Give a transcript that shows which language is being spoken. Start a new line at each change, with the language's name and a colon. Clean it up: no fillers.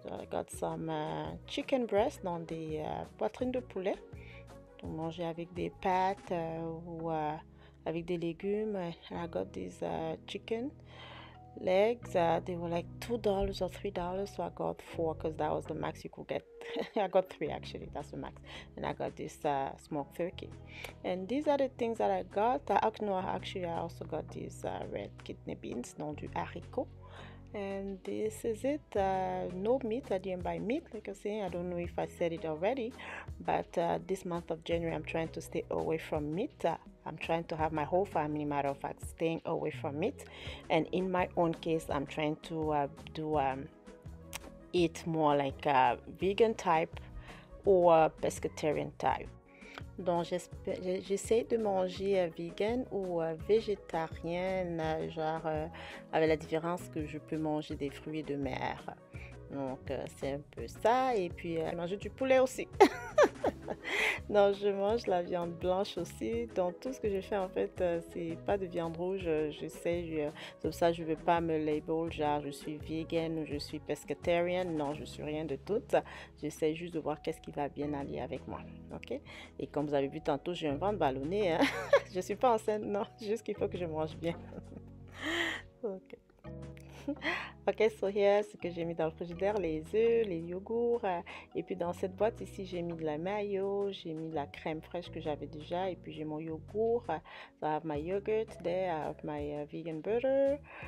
English: I got some chicken breast,
French: donc des poitrines de poulet, donc manger avec des pâtes ou avec des légumes.
English: I got these chicken legs. They were like $2 or $3, so I got 4 because that was the max you could get. I got 3 actually, that's the max. And I got this smoked turkey. And these are the things that I got. Actually I also got these red kidney beans,
French: donc du haricot.
English: And this is it. No meat. I didn't buy meat, like I say. I don't know if I said it already, but this month of January, I'm trying to stay away from meat. I'm trying to have my whole family, matter of fact, staying away from meat. And in my own case, I'm trying to eat more like vegan type or pescatarian type.
French: Donc, j'essaie de manger vegan ou végétarienne, genre avec la différence que je peux manger des fruits de mer. Donc, c'est un peu ça. Et puis, manger du poulet aussi. Non, je mange la viande blanche aussi. Donc, tout ce que je fais, en fait, c'est pas de viande rouge. J'essaie, c'est pour ça que je ne veux pas me label, genre je suis vegan ou je suis pescatarian. Non, je suis rien de tout. J'essaie juste de voir qu'est-ce qui va bien aller avec moi. OK? Et comme vous avez vu tantôt, j'ai un ventre ballonné. Hein? Je ne suis pas enceinte, non. Juste qu'il faut que je mange bien. OK. Ok, so here, ce que j'ai mis dans le frigidaire, les œufs, les yogourts. Et puis dans cette boîte ici, j'ai mis de la mayo, j'ai mis de la crème fraîche que j'avais déjà. Et puis j'ai mon yogourt.
English: So I have my yogurt there, I have my vegan butter.